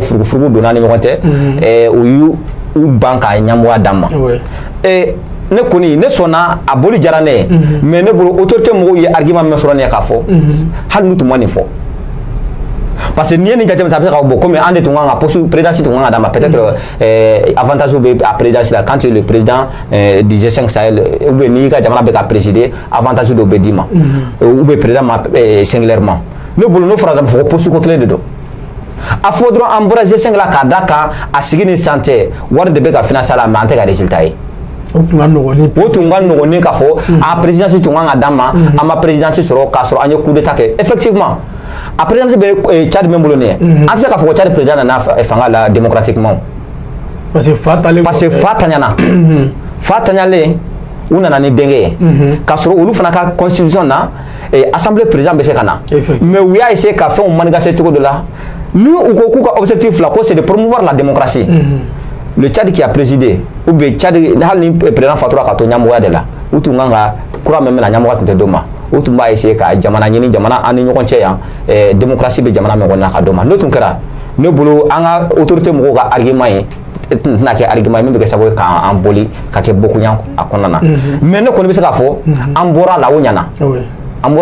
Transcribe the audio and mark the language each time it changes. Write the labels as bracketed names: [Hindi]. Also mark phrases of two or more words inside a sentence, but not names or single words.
[Bambara] furugufurugu donna ni ɲɔgɔn cɛ u y'u ban ka ɲɛmɔgɔya d'an ma ne kɔni ne sɔnna a boli diyara ne ye mais ne bolo autorité mɔgɔw ye argument min sɔrɔ ne ye k'a fɔ hali n'u tun ma nin fɔ parce que n'i ye nin jateminɛ a bɛ se ka bɔ komi an de tun kan ka [French] poste présidence [Bambara] tun kan ka d'a ma [French] peut-être avantage [Bambara] bɛ a présidence la [French] quand tu es le président du G5 Sahel ou bien [Bambara] n'i ka jamana bɛ ka [French] présider avantage [Bambara] dɔw bɛ d'i ma [French] ou bien président [Bambara] ma singulièrement ne bolo n'o fɔra fɔ ko poste ko kelen de don a fɔ dɔrɔn an bɔra G5 la k'a d'a kan a sigi ni san tɛ wari de bɛ ka financer la mais an tɛ ka résultat ye o tun ka nɔgɔn ni k'a fɔ a présidence tun kan ka d'a ma an ma présidence sɔrɔ k'a sɔrɔ an ye [French] coup d'état [Bambara] kɛ effectivement a présidence bɛ Tchad min bolo nin ye an tɛ se k'a fɔ ko Tchad président nana fanga la [French] démocratiquement parce que [Bambara] fa taɲana fa taɲalen u nana ni denkɛ ye k'a sɔrɔ olu fana ka constitution na [French] assemblée président [Bambara] bɛ se ka na mais u y'a essayer ka fɛnw manigaser cogo dɔ la ni u ko k'u ka objectif la ko [French] c'est de promouvoir la démocratie le Tchad qui a présidé ou bien Tchad [Bambara] hali ni président fatura ka to ɲɛmɔgɔya de la u tun kan ka kura min bɛna ɲɛmɔgɔya tun tɛ d'o ma u tun b'a essayer ka jamana ɲini jamana an ni ɲɔgɔn cɛ yan démocratie bɛ jamana min kɔnɔna ka d'o ma n'o tun kɛra ne bolo an ka autorité mɔgɔw ka argument ye tɛna kɛ argument min bɛ kɛ sababu ye k'an boli ka kɛ bokunya a kɔnɔna na mais ne kɔni bɛ se k'a fɔ an bɔra la o ɲana an bɔra